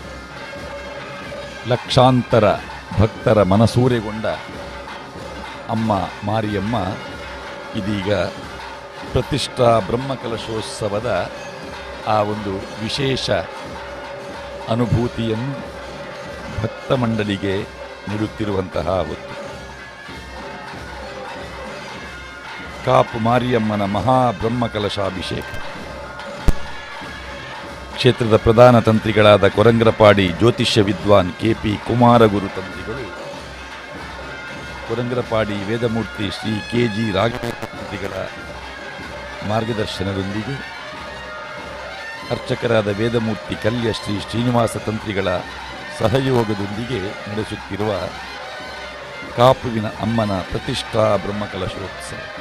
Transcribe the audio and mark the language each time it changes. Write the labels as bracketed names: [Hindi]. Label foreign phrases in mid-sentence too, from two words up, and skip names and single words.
[Kannada] ಲಕ್ಷಾಂತರ ಭಕ್ತರ ಮನಸೂರೆಗೊಂಡ ಅಮ್ಮ ಮಾರಿಯಮ್ಮ ಇದೀಗ ಪ್ರತಿಷ್ಠಾ ಬ್ರಹ್ಮಕಲಶೋತ್ಸವದ ಆ ಒಂದು ವಿಶೇಷ ಅನುಭೂತಿಯನ್ನು ಭಕ್ತ ಮಂಡಳಿಗೆ ನೀಡುತ್ತಿರುವಂತಹ ಹೊತ್ತು. ಕಾಪು ಮಾರಿಯಮ್ಮನ ಮಹಾಬ್ರಹ್ಮಕಲಶಾಭಿಷೇಕ ಕ್ಷೇತ್ರದ ಪ್ರಧಾನ ತಂತ್ರಿಗಳಾದ ಕೊರಂಗ್ರಪಾಡಿ ಜ್ಯೋತಿಷ್ಯ ವಿದ್ವಾನ್ ಕೆಪಿ ಕುಮಾರಗುರು ತಂತ್ರಿಗಳು, ಕೊರಂಗ್ರಪಾಡಿ ವೇದಮೂರ್ತಿ ಶ್ರೀ ಕೆಜಿ ರಾಘವೇಂದ್ರಗಳ ಮಾರ್ಗದರ್ಶನದೊಂದಿಗೆ ಅರ್ಚಕರಾದ ವೇದಮೂರ್ತಿ ಕಲ್ಯ ಶ್ರೀ ಶ್ರೀನಿವಾಸ ತಂತ್ರಿಗಳ ಸಹಯೋಗದೊಂದಿಗೆ ನಡೆಸುತ್ತಿರುವ ಕಾಪುವಿನ ಅಮ್ಮನ ಪ್ರತಿಷ್ಠಾ ಬ್ರಹ್ಮಕಲಶೋತ್ಸವ.